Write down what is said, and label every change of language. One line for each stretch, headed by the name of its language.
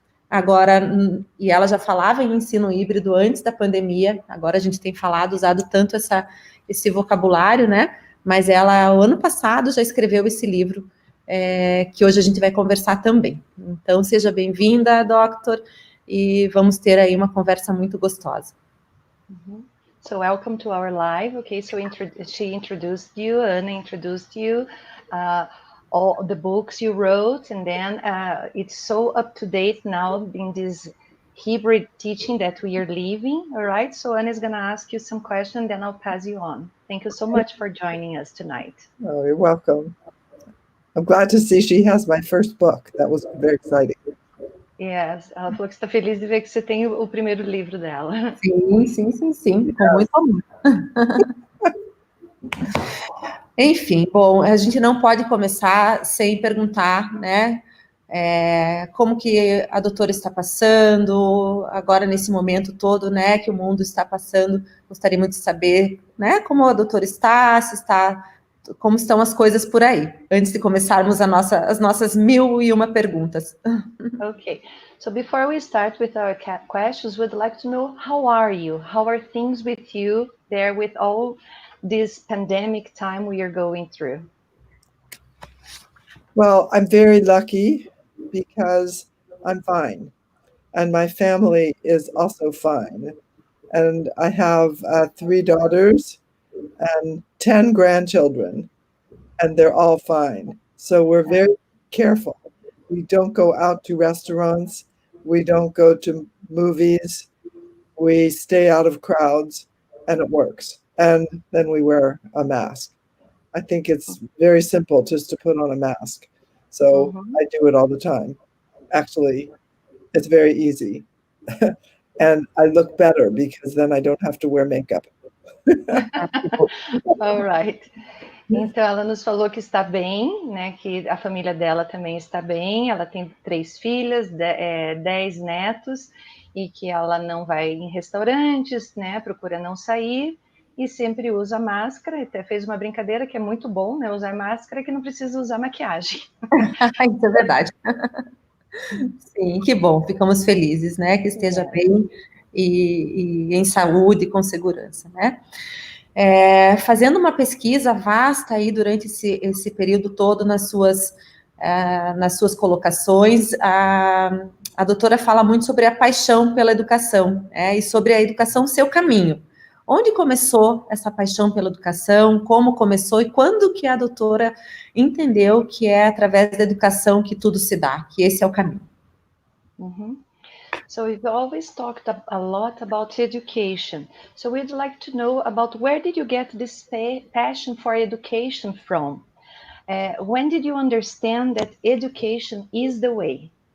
Portuguese: Agora, e ela já falava em ensino híbrido antes da pandemia, agora a gente tem usado tanto esse vocabulário, né, mas ela, o ano passado, já escreveu esse livro, que hoje a gente vai conversar também. Então, seja bem-vinda, Doctor, e vamos ter aí uma conversa muito gostosa.
English: So welcome to our live. Okay, so she introduced you, Anna introduced you, all the books you wrote, and then it's so up to date now in this hybrid teaching that we are living. All right, so Anna is going to ask you some questions, then I'll pass you on. Thank you so much for joining us tonight. Oh, you're welcome. I'm glad to see she has my first book. That was very exciting.
Portuguese: Yes, ela falou que está feliz de ver que você tem o primeiro livro dela. Sim, com muito amor. Enfim, bom, a gente não pode começar sem perguntar, né, como que a doutora está passando, agora nesse momento todo, né, que o mundo está passando. Gostaria muito de saber, né, como a doutora está, como estão as coisas por aí, antes de começarmos as nossas 1001 perguntas.
English: Okay, so before we start with our questions, we'd like to know, how are you? How are things with you there with all this pandemic time we are going through? Well, I'm very lucky because I'm fine, and my family is also fine. And I have 3 daughters and 10 grandchildren, and they're all fine. So we're very careful. We don't go out to restaurants. We don't go to movies. We stay out of crowds, and it works. And then we wear a mask. I think it's very simple just to put on a mask. So I do it all the time. Actually, it's very easy. And I look better because then I don't have to wear makeup. All right.
Portuguese: Então, ela nos falou que está bem, né? Que a família dela também está bem. Ela tem 3 filhas, 10 netos, e que ela não vai em restaurantes, né? Procura não sair e sempre usa máscara. Até fez uma brincadeira que é muito bom, né? Usar máscara, que não precisa usar maquiagem. Isso é verdade. Sim, que bom, ficamos felizes, né? Que esteja bem e em saúde e com segurança, né? Fazendo uma pesquisa vasta aí durante esse período todo nas suas colocações, a doutora fala muito sobre a paixão pela educação, e sobre a educação seu caminho. Onde começou essa paixão pela educação? Como começou e quando que a doutora entendeu que é através da educação que tudo se dá, que esse é o caminho?
English: So we've always talked a lot about education. So we'd like to know about where did you get this passion for education from? When did you understand that education is the way?